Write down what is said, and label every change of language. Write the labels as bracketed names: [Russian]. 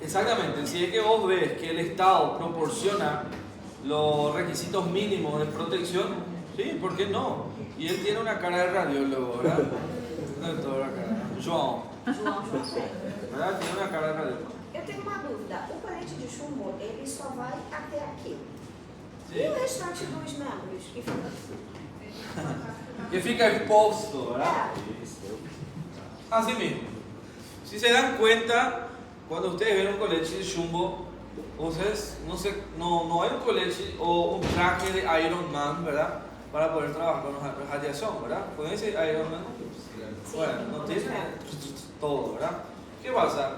[Spanish] Exactamente, si es que vos ves que el Estado proporciona los requisitos mínimos de protección, sí, ¿por qué no? Y él tiene una cara de radiólogo, ¿verdad? No de toda la cara. João, ¿verdad? Tiene una cara de radiólogo. [Portuguese] Eu tenho uma dúvida. O colete de chumbo, ele só vai até aqui. [Spanish] Sí. [Portuguese] E o restante dos membros? Que fica... Que fica exposto, [Spanish] ¿verdad? Así mismo. Si se dan cuenta, cuando ustedes ven un coleche de chumbo, entonces no hay un coleche o un traje de Iron Man, ¿verdad? Para poder trabajar con radiación, ¿verdad? ¿Con ese Iron Man? Bueno, no tiene todo, ¿verdad? ¿Qué pasa?